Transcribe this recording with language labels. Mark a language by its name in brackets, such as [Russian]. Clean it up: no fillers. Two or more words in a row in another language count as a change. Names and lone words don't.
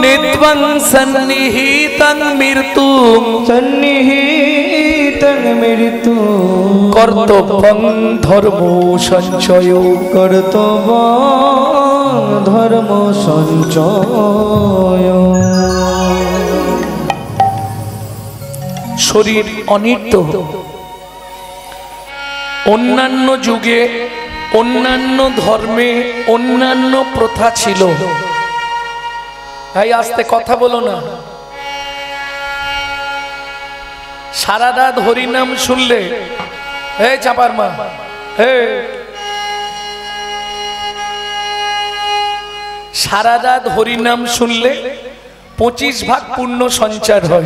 [Sanskrit] नित्वं सन्निहितं मृत्युं सन्निहितं मृत्युं कर्तव्यं धर्मो सञ्चयो कर्तव्यं धर्म सञ्चय। [Bangla] শরীর অনিত্য, অন্যান্য যুগে অন্যান্য ধর্মে অন্যান্য প্রথা ছিল। ভাই আস্তে কথা বলো না, সারা রাত হরিনাম শুনলে হে চাপার মা, হে সারা রাত হরিনাম শুনলে 25 ভাগ পুণ্য সঞ্চার হয়।